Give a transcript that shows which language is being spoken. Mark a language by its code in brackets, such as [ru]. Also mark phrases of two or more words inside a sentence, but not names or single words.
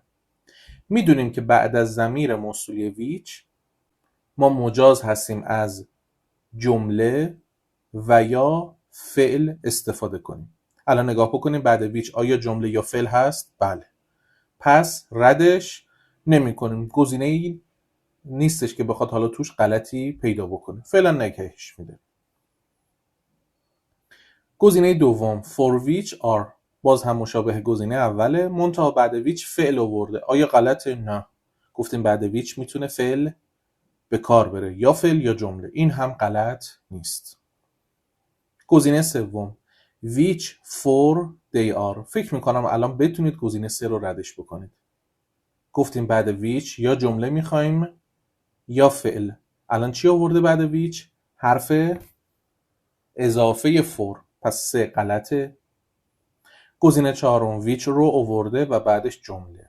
[fa] میدونیم که بعد از ضمیر موصولی which ما مجاز هستیم از جمله و یا فعل استفاده کنیم. الان نگاه بکنیم بعد which آیا جمله یا فعل هست؟ بله. پس ردش نمی کنیم. گزینه‌ای نیستش که بخواد حالا توش غلطی پیدا بکنه. فعلا نگهش میده. گزینه دوم [en] for which are، [fa] باز هم مشابه گزینه اوله، منتها بعد which فعل آورده. آیا غلطه؟ نه. گفتیم بعد which میتونه فعل به کار بره، یا فعل یا جمله. این هم غلط نیست. گزینه سوم [en] which for they are. [fa] فکر میکنم الان بتونید گزینه 3 رو ردش بکنید. گفتیم بعد which یا جمله میخوایم یا فعل. الان چی آورده بعد which؟ حرف اضافه for. پس 3 غلطه. گزینه چهارم which رو آورده و بعدش جمله.